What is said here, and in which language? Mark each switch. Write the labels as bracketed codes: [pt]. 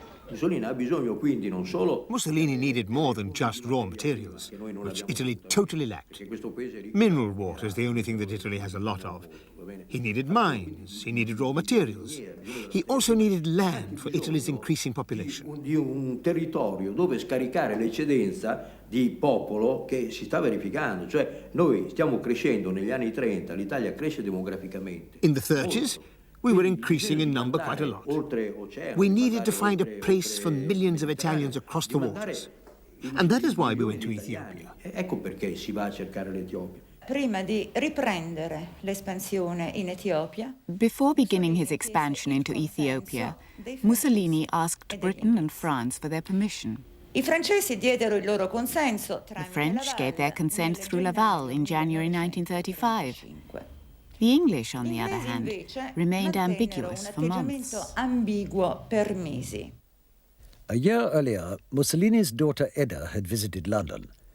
[en] Mussolini needed more than just raw materials, which Italy totally lacked. Mineral water is the only thing that Italy has a lot of. He needed mines, he needed raw materials. He also needed land for Italy's increasing population. [it] Di un territorio dove scaricare l'eccedenza di popolo che si sta verificando. Cioè, noi stiamo crescendo negli anni 30, l'Italia cresce demograficamente. [en] In the 30s, we were increasing in number quite a lot. We needed to find a place for millions of Italians across the waters. And that is why we went to Ethiopia. [it] Ecco perché si va a cercare l'Etiopia. Prima di riprendere l'espansione in Etiopia. [en] Before beginning his expansion into Ethiopia, Mussolini asked Britain and France for their permission. [it] I francesi diedero il loro consenso. [en] The French gave their consent through Laval in January 1935. The English, on the other hand, remained ambiguous for months. [it] Ambiguo per mesi. [en] A year earlier, Mussolini's daughter Edda had visited London.